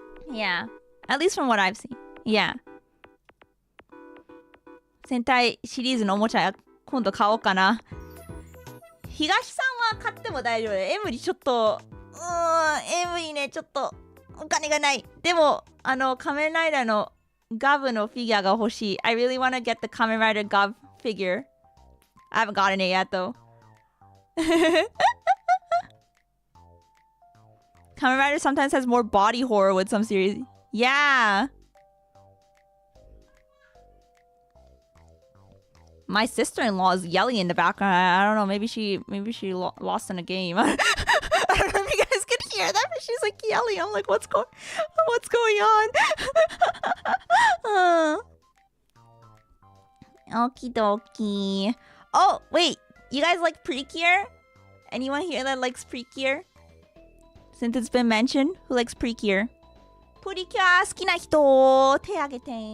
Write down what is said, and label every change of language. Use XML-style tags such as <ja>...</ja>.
<en>Yeah, at least from what I've seen. Yeah.</en> <ja>Sentai シリーズのおもちゃ今度買おうかな。東さんは買っても大丈夫。エムリちょっとエムリねちょっとお金がない。でも仮面ライダーのガブのフィギュアが欲しい。</ja> <en>I really wanna get the Kamen Rider Gov figure. I haven't gotten it yet though. Kamen Rider sometimes has more body horror with some series. Yeah. My sister-in-law is yelling in the background. I don't know. Maybe she lost in a game. I don't know if you guys could hear that, but she's like yelling. I'm like, what's going on? Okie dokie. Oh, wait. You guys like Precure? Anyone here that likes Precure? Since it's been mentioned, who likes Precure?</en> <ja>Precure 好きな人手挙げて。</ja>